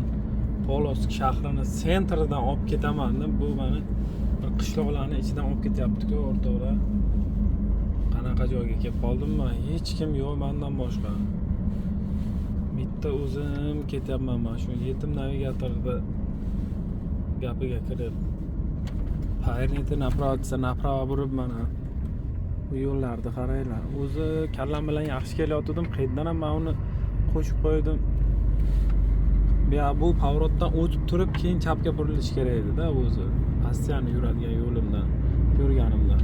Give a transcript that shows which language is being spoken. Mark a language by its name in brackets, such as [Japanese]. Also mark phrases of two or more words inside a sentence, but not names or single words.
[Uzbek] Polosk shahrini sentridan olib ketaman deb, bu meni bir qishloqlarning ichidan olib ketyapti-ku, o'rtoqlar. Qanaqa joyga kelib qoldimman? Hech kim yo'q mendan boshqa. Bitta o'zim ketyapman mana shu yetim navigatorda gapiga kirib. [Russian] Поверните направо, направо [Uzbek] burib mana. Bu yo'llarni qaranglar. O'zi kallam bilan yaxshi kelayotgandim, qayerdan ham men uni qo'shib qo'ydim. Bu pavrotdan o'tib turib, keyin chapga burilish kerak edi-da o'zi. Pastiyani yuradigan yo'limdan, ko'rganimdan.